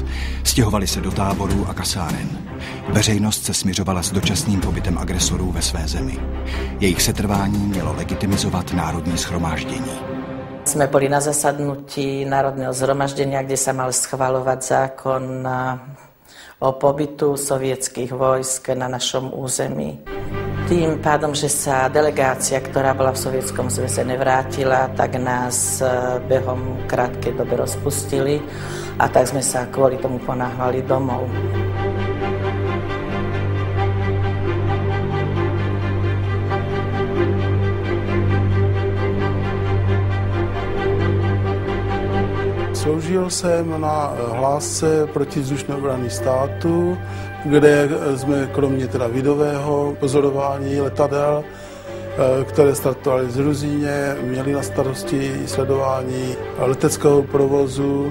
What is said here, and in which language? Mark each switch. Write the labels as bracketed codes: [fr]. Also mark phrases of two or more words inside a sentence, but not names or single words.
[cs] Stěhovali se do táborů a kasáren. Veřejnost se smiřovala s dočasným pobytem agresorů ve své zemi. Jejich setrvání mělo legitimizovat Národní shromáždění. [sk] Jsme byli na zasadnutí Národného zhromaždenia, kde sa mal schvaľovať zákon o pobytu sovietských vojsk na našom území. Tým pádom, že sa delegácia, ktorá bola v Sovietskom zväze, nevrátila, tak nás behom krátkej doby rozpustili a tak sme sa kvôli tomu ponáhľali domov. [cs] Sloužil jsem na hlásce protivzdušné obrany státu, kde jsme kromě teda vidového pozorování letadel, které startovaly z Ruzyně, měli na starosti sledování leteckého provozu.